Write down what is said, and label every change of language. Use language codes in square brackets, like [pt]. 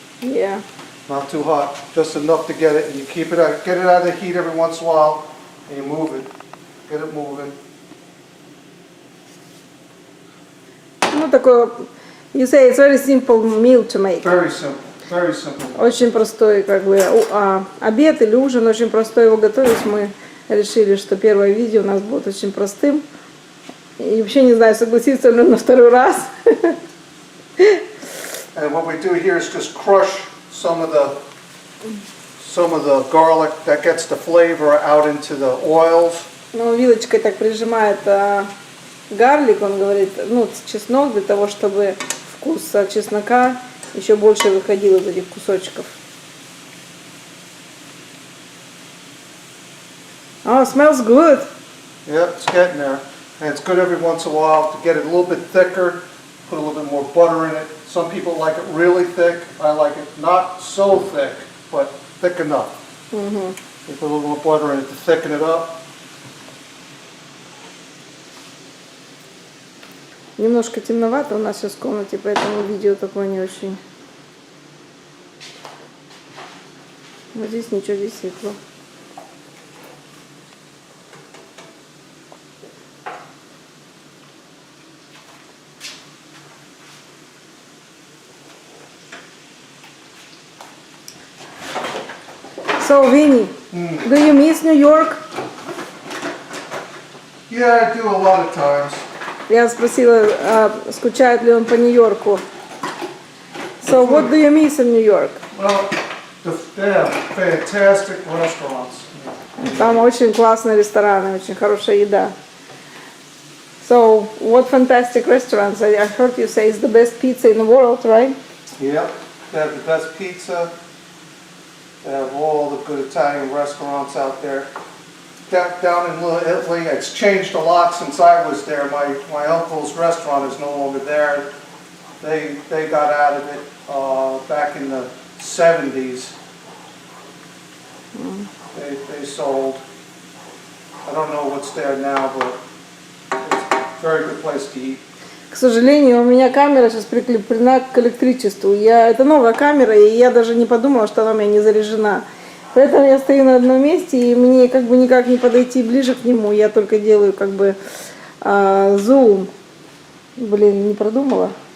[en] Yeah. Not too hot, just enough to get it, and you keep it out, get it out of the heat every once in a while, and you move it, get it moving. [ru] Ну такое. [en] You say it's very simple meal to make. Very simple, very simple. [ru] Очень простой, как бы, обед или ужин, очень простой его готовить. Мы решили, что первое видео у нас будет очень простым. И вообще не знаю, согласиться ли на второй раз. [en] And what we do here is just crush some of the garlic that gets the flavor out into the oils. [ru] Ну, вилочкой так прижимает гарлик, он говорит, ну, чеснок, для того, чтобы вкус чеснока еще больше выходил из этих кусочков. [en] Oh, smells good. Yeah, it's getting there. And it's good every once in a while to get it a little bit thicker, put a little bit more butter in it. Some people like it really thick. I like it not so thick, but thick enough. You put a little more butter in it to thicken it up. [ru] Немножко темновато у нас сейчас в комнате, поэтому видео такое не очень. Вот здесь ничего, здесь светло. [en] So, Vinny, do you miss New York? Yeah, I do a lot of times. [ru] Я спросила, скучает ли он по Нью-Йорку. [en] So, what do you miss in New York? Well, they have fantastic restaurants. [ru] Там очень классные рестораны, очень хорошая еда. [en] So, What fantastic restaurants. I heard you say it's the best pizza in the world, right? Yep, they have the best pizza. They have all the good Italian restaurants out there. Down in Little Italy, it's changed a lot since I was there. My uncle's restaurant is no longer there. They got out of it back in the 70s. They sold. I don't know what's there now, but it's a very good place to eat. [ru] К сожалению, у меня камера сейчас прикреплена к электричеству. Это новая камера, и я даже не подумала, что она у меня не заряжена. Поэтому я стою на одном месте, и мне как бы никак не подойти ближе к нему. Я только делаю как бы зум. Блин, не продумала.